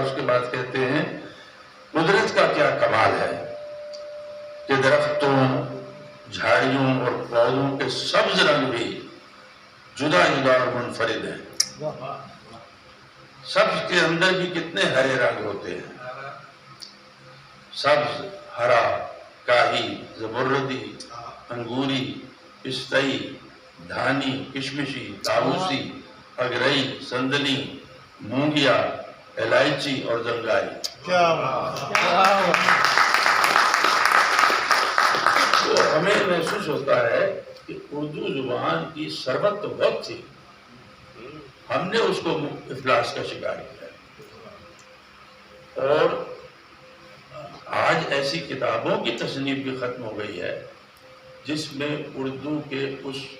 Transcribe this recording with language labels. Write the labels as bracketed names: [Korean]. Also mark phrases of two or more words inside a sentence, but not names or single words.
[Urdu] اس کے بعد کہتے ہیں قدرت کا کیا کمال ہے کہ درختوں، جھاڑیوں اور پودوں کے سبز رنگ بھی جدا اور منفرد ہیں۔ سبز کے اندر بھی کتنے ہرے رنگ ہوتے ہیں، سبز، ہرا، کاہی، زمردی، انگوری، پستئی، دھانی، کشمشی، طاووسی، اگرئی، سندلی، مونگیا، الائچی اور زنگائی۔ تو ہمیں محسوس ہوتا ہے کہ اردو زبان کی ثروت تو بہت تھی، ہم نے اس کو افلاس کا شکار کیا، اور آج ایسی کتابوں کی تصنیف بھی ختم ہو گئی ہے جس میں اردو کے اس